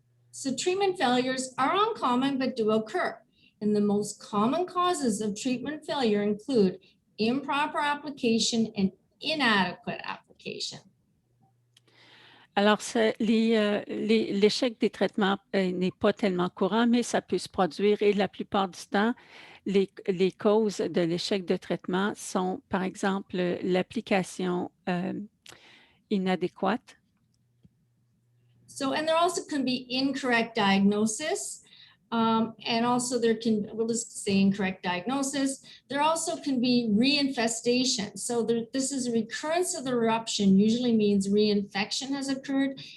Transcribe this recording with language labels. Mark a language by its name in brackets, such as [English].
[English] So treatment failures are uncommon but do occur. And the most common causes of treatment failure include improper application and inadequate application. [French] Alors, l'échec des traitements n'est pas tellement courant, mais ça peut se produire et la plupart du temps, les causes de l'échec de traitement sont, par exemple, l'application inadéquate. [English] So, and there also can be incorrect diagnosis. And also we'll just say incorrect diagnosis. There also can be reinfestation. So this is a recurrence of the eruption, usually means reinfection has occurred.